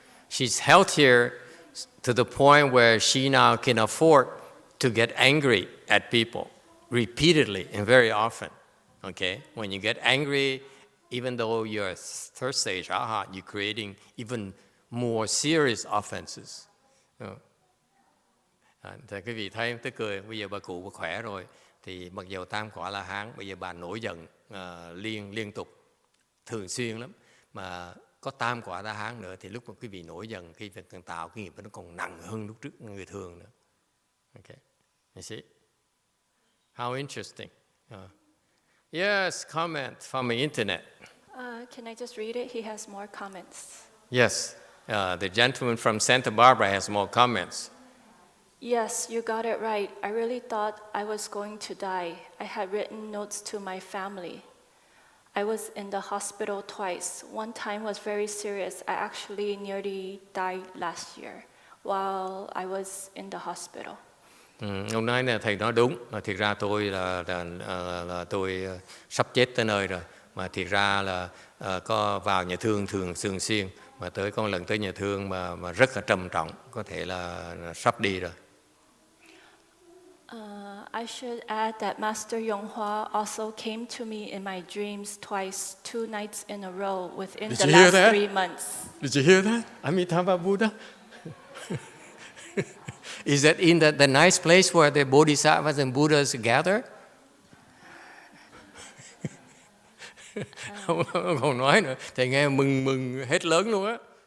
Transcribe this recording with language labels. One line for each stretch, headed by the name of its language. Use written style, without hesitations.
English: She's healthier to the point where she now can afford to get angry at people repeatedly and very often. Okay? When you get angry, even though you're a third stage arhat, you're creating even more serious offenses.
Vietnamese: Thì quý vị thấy tức cười, bây giờ bà cụ bà khỏe rồi thì mặc dù tam quả La Hán, bây giờ bà nổi giận liên tục thường xuyên lắm, mà có tam quả La Hán nữa thì lúc mà quý vị nổi giận, khi việc cần tạo cái nghiệp nó còn nặng hơn lúc trước người thường nữa.
English: Okay, you see? How interesting. Yes, comment from the internet. Can I just read it? He has more comments. Yes, the gentleman from Santa Barbara has more comments. Yes, you got it right. I really thought I was going to die. I had written notes to my family. I was in the hospital twice. One time was very serious. I actually nearly died last year while I was in the hospital.
Vietnamese: Ông nói là thầy nói đúng. Thiệt ra tôi là tôi sắp chết tới nơi rồi. Mà thiệt ra là có vào nhà thương thường xuyên. Mà tới con lần tới nhà thương mà rất là trầm trọng. Có thể là sắp đi rồi.
English: I should add that Master Yonghua also came to me in my dreams twice, 2 nights in a row within the last 3 months. Did you hear that? Amitabha Buddha? Is that in the nice place where the Bodhisattvas and Buddhas gather?
Vietnamese: Ông còn nói nữa, thầy nghe mừng hết lớn luôn á.